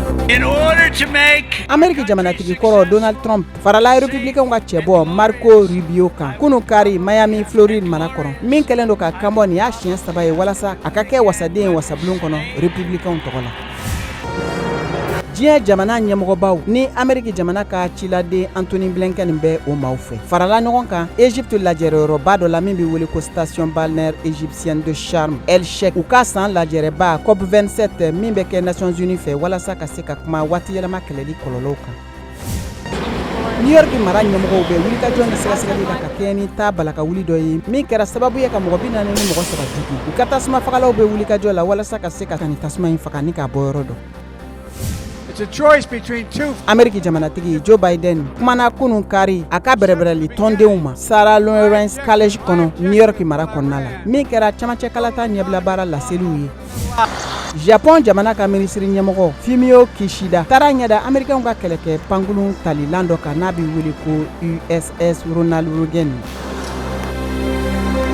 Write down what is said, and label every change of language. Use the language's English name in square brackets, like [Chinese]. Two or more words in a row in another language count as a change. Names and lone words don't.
[English] In order to make [Bambara] Amerika jamanatigi kɔrɔ Donald Trump farala républicain ka cɛbɔ Marco Rubio kan kunu kari Miami Floride mara kɔrɔ min kɛlen do ka kanbɔ ni y'a siɲɛ 3 ye walasa a ka kɛ wasaden wasabulon kɔnɔ républicain tɔgɔ la. Diɲɛ jamana ɲɛmɔgɔbaw ni Amerika jamana ka ciladen Anthony Blinken bɛ o maaw fɛ farala ɲɔgɔn kan Egypte lajɛrɛyɔrɔba dɔ la min bɛ wele ko [French] station balnéaire égyptienne de Charm El Sheikh [Bambara] u ka san lajɛrɛba COP27 min bɛ kɛ Nations Unies fɛ walasa ka se ka kuma waati yɛlɛma kɛlɛli kɔlɔlɔw kan. New York mara ɲɛmɔgɔw bɛ wulikajɔ ni sɛgɛsɛgɛli la ka kɛ ni ta balaka wuli dɔ ye min kɛra sababu ye ka mɔgɔ 40 ni mɔgɔ 3 jugu u ka tasuma fagalaw bɛ wulikajɔ la walasa ka se ka ni tasuma in faga ni k'a bɔ yɔrɔ dɔ. [English] it's a choice between two. [Bambara] Amerika jamanatigi Joe Biden kumana kunun kari a ka bɛrɛbɛrɛli tɔndenw ma Sarah Lawrence College kɔnɔ New York mara kɔnɔna la min kɛra camancɛ kalata ɲɛbila baara laseliw ye. Japon jamana ka minisiri ɲɛmɔgɔ Fumio Kishida taara ɲɛda Amerikanw ka kɛlɛkɛ pankulun talilan dɔ kan n'a bɛ wele ko USS Ronald Reagan.